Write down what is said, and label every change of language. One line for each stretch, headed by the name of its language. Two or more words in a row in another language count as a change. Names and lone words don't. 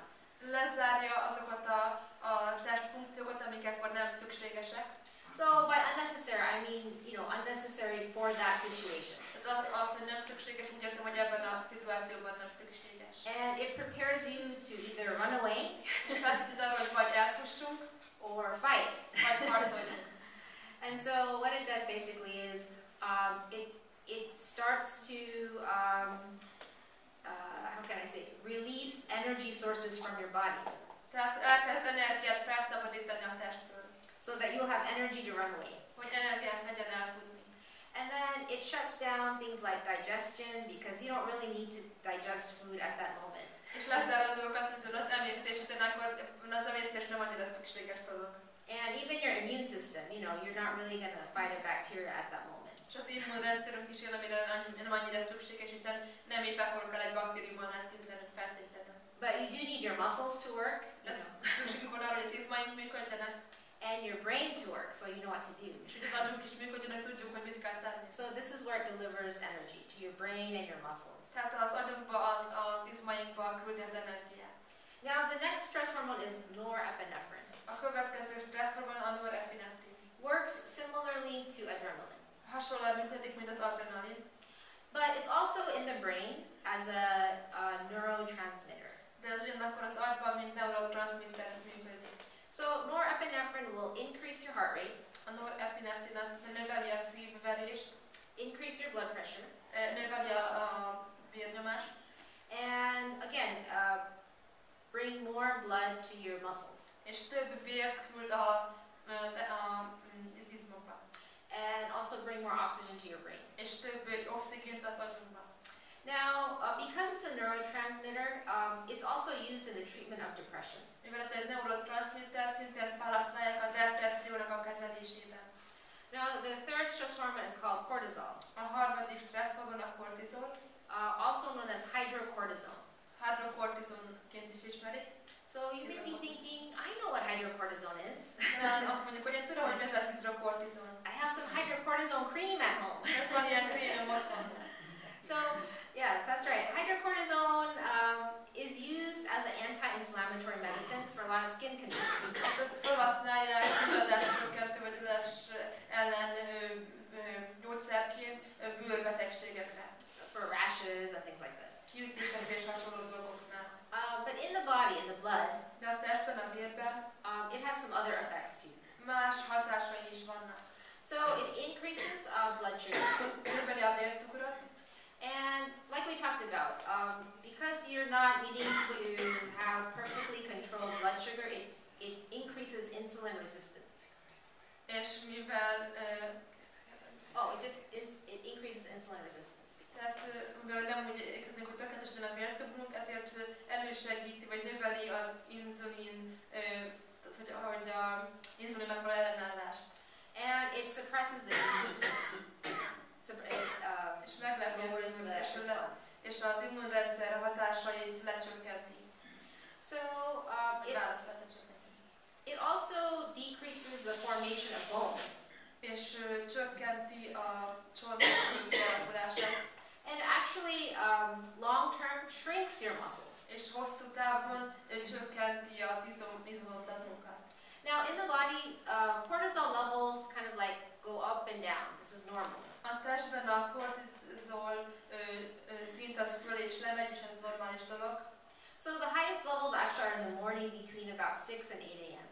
Hungarian: Lezárja azokat a testfunkciókat, amik akkor nem szükségesek.
English: So by unnecessary, I mean, unnecessary for that situation.
Hungarian: Tehát az, hogy nem szükséges, úgy értem, hogy ebben a szituációban nem szükséges.
English: And it prepares you to either run away,
Hungarian: felkészít arra, hogy vagy elfussunk,
English: or fight.
Hungarian: Vagy harcoljunk.
English: And so what it does basically is it starts to how can I say, release energy sources from your body.
Hungarian: Tehát elkezd energiát felszabadítani a testből.
English: So that you'll have energy to run away.
Hungarian: Hogy energiát legyen elfutni.
English: And then it shuts down things like digestion because you don't really need to digest food at that moment.
Hungarian: És lezárja dolgokat, mint az emésztés, hiszen akkor az emésztés nem annyira szükséges dolog.
English: And even your immune system, you're not really going to fight a bacteria at that moment.
Hungarian: És az immunrendszerünk is ilyen, amire nem annyira szükséges, hiszen nem épp akkor kell egy baktériummal elküzdenünk feltétlenül.
English: But you do need your muscles to work.
Hungarian: Szükségünk van arra, hogy az izmaink működjenek.
English: and your brain to work, so you know what to do.
Hungarian: És hogy az agyunk is működjön, hogy tudjuk, hogy mit kell tenni.
English: So this is where it delivers energy to your brain and your muscles.
Hungarian: Tehát az agyunkba, az izmainkba küldi az energiát.
English: Now the next stress hormone is norepinephrine.
Hungarian: A következő stresszhormon a norepinefrin.
English: Works similarly to adrenaline.
Hungarian: Hasonlóan működik, mint az adrenalin.
English: But it's also in the brain as a neurotransmitter.
Hungarian: De ez ugyanakkor az agyban, mint neurotranszmitter működik.
English: So norepinephrine will increase your heart rate.
Hungarian: A norepinefrin az növeli a szívverést,
English: increase your blood pressure,
Hungarian: növeli a vérnyomást,
English: and again, bring more blood to your muscles.
Hungarian: És több vért küld az izmokba.
English: And also bring more oxygen to your brain.
Hungarian: És több oxigént az agyunkba.
English: Now, because it's a neurotransmitter, it's also used in the treatment of depression.
Hungarian: Mivel ez egy neurotranszmitter, szintén felhasználják a depressziónak a kezelésében.
English: Now, the third stress hormone is called cortisol.
Hungarian: A harmadik stresszhormon a kortizol.
English: Also known as hydrocortisone.
Hungarian: Hydrocortisonként is ismerik.
English: So you may be thinking, I know what hydrocortisone is.
Hungarian: Azt mondjuk, hogy én tudom, hogy mi ez a hidrokortizon.
English: I have some hydrocortisone cream at home.
Hungarian: Van ilyen krémem otthon.
English: So, yes, that's right. Hydrocortisone is used as an anti-inflammatory medicine for a lot of skin conditions.
Hungarian: Ezt felhasználják gyulladáscsökkentő vagy gyulladás ellen gyógyszerként bőrbetegségekre.
English: For rashes and things like this.
Hungarian: Kiütésekre és hasonló dolgoknál.
English: But in the body, in the blood,
Hungarian: de a testben, a vérben
English: it has some other effects too.
Hungarian: Más hatásai is vannak.
English: So it increases blood sugar.
Hungarian: Növeli a vércukrot.
English: And like we talked about, because you're not needing to have perfectly controlled blood sugar, it increases insulin resistance.
Hungarian: És mivel
English: it increases insulin resistance.
Hungarian: Tehát mivel nem úgy érkezünk, hogy tökéletesen a vércukrunk, ezért elősegíti vagy növeli az inzulin, hogy a inzulinnak való ellenállást.
English: And it suppresses the immune system.
Hungarian: És meglepő, és az immunrendszer hatásait lecsökkenti.
English: So it also decreases the formation of bone.
Hungarian: És csökkenti a csontok kialakulását.
English: And actually, long term shrinks your muscles. És hosszú távon csökkenti az izomzatunkat. Now, in the body, cortisol levels kind of like go up and down. This is normal.
Hungarian: A testben a kortizol szint az föl és lemegy, és ez normális dolog.
English: So the highest levels actually are in the morning between about 6 and 8 a.m.